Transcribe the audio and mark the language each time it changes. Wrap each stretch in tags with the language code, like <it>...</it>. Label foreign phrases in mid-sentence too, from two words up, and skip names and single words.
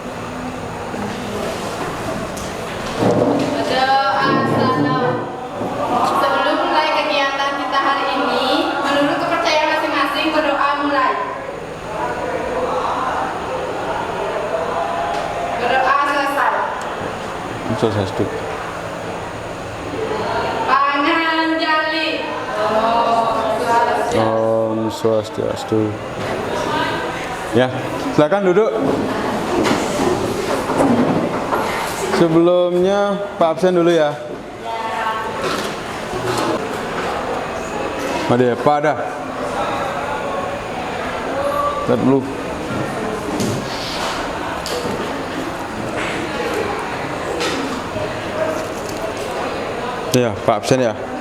<id>Sebelum mulai kegiatan kita hari ini, menurut kepercayaan masing-masing, berdoa mulai. Berdoa selesai. Swastiastu. Panganjali.</id> <ban>Om Swastiastu.</ban> <id>Ya, silakan duduk. Sebelumnya Pak absen dulu ya. Ada Pak ada. Lihat dulu. Ya, Pak absen ya.</id>